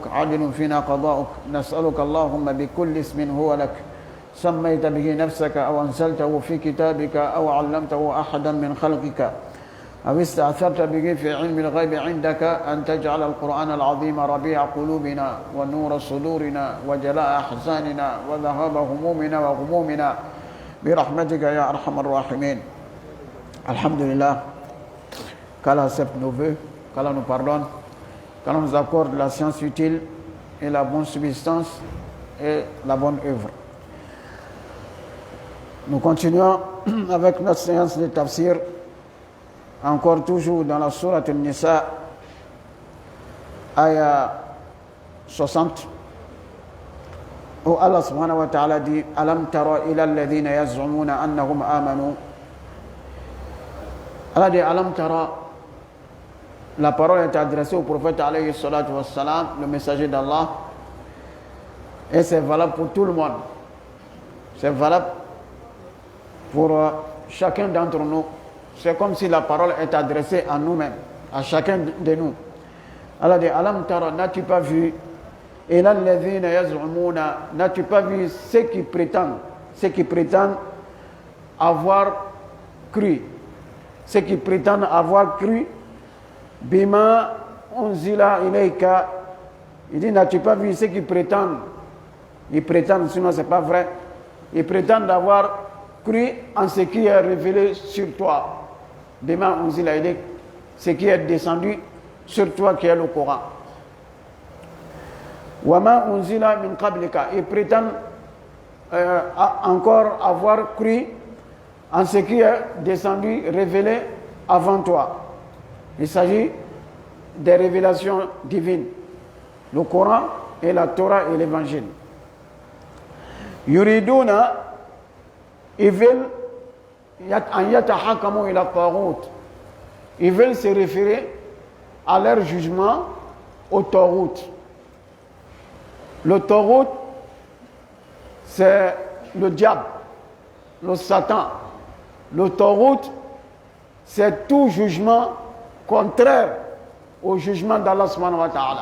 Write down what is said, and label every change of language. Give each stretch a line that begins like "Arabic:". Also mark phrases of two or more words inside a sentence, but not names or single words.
Arabic: عدل فينا قضاؤك نسألك اللهم بكل اسم هو لك سميت به نفسك أو أنزلته في كتابك أو علمته أحدا من خلقك أو استأثرت به في علم الغيب عندك أن تجعل القرآن العظيم ربيع قلوبنا ونور صدورنا وجلاء أحزاننا وذهاب همومنا وغمومنا برحمتك يا أرحم الراحمين. Alhamdulillah,
French: qu'Allah accepte nos vœux, qu'Allah nous pardonne, qu'Allah nous accorde la science utile et la bonne subsistance et la bonne œuvre. Nous continuons avec notre séance de tafsir, encore toujours dans la sourate An-Nisa, ayah 60, où Allah
Arabic: سبحانه وتعالى
French: dit
Arabic: ألم تر إلى الذين يزعمون أنهم آمنوا.
French: Allah dit
Arabic: ألم تر,
French: la parole est adressée au prophète
Arabic: عليه الصلاة والسلام,
French: le messager d'Allah, et c'est valable pour tout le monde. C'est valable pour chacun d'entre nous. C'est comme si la parole est adressée à nous-mêmes, à chacun de nous. Allah dit
Arabic: ألم تر,
French: n'as-tu pas vu
Arabic: إلى الذين يزعمون,
French: n'as-tu pas vu ceux qui prétendent avoir cru, ceux qui prétendent avoir cru
Arabic: بما أنزل إليك.
French: Il dit n'as-tu pas vu ceux qui prétendent, ils prétendent, sinon c'est pas vrai, ils prétendent avoir cru en ce qui est révélé sur toi,
Arabic: بما أنزل إليك,
French: ce qui est descendu sur toi qui est le Coran.
Arabic: وما أنزل من قبلك,
French: ils prétendent encore avoir cru en ce qui est descendu, révélé avant toi. Il s'agit des révélations divines, le Coran et la Torah et l'Évangile.
Arabic: Yuriduna,
French: ils veulent
Arabic: أن يتحاكموا إلى الطاغوت,
French: ils veulent se référer à leur jugement au taghut. Le taghut, c'est le diable, le Satan. Le taghut, c'est tout jugement contraire au jugement d'Allah
Arabic: سبحانه وتعالى.